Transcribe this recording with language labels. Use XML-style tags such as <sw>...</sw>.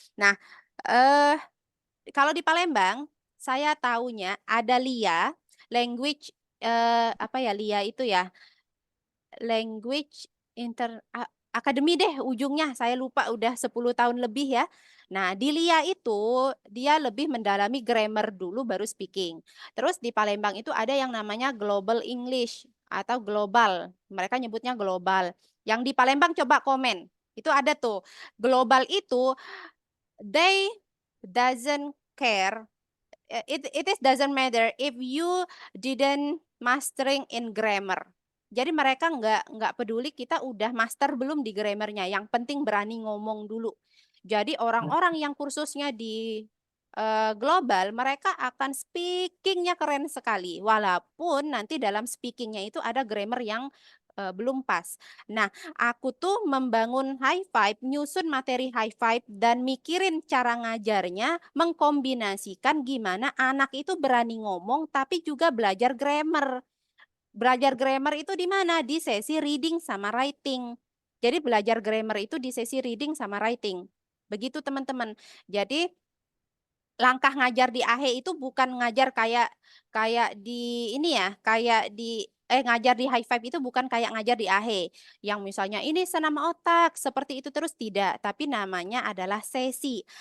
<id>Nah, eh kalau di Palembang, saya taunya ada LIA, language apa ya LIA itu ya, language academy deh ujungnya. Saya lupa udah 10 tahun lebih ya. Nah, di LIA itu dia lebih mendalami grammar dulu baru speaking. Terus di Palembang itu ada yang namanya Global English atau global. Mereka nyebutnya global. Yang di Palembang coba komen. Itu ada tuh.</id> <en>Global itu they doesn't care, it is doesn't matter if you didn't mastering in grammar.</en> <id>Jadi mereka nggak peduli kita udah master belum di grammarnya. Yang penting berani ngomong dulu. Jadi orang-orang yang kursusnya di global, mereka akan speakingnya keren sekali. Walaupun nanti dalam speakingnya itu ada grammar yang belum pas. Nah, aku tuh membangun high five, nyusun materi high five, dan mikirin cara ngajarnya, mengkombinasikan gimana anak itu berani ngomong, tapi juga belajar grammar. Belajar grammar itu di mana? Di sesi reading sama writing. Jadi belajar grammar itu di sesi reading sama writing. Begitu teman-teman. Jadi langkah ngajar di AHE itu bukan ngajar kayak kayak di ini ya, kayak di ngajar di high five itu bukan kayak ngajar di AHE yang misalnya ini senam otak seperti itu terus tidak, tapi namanya adalah sesi.</id>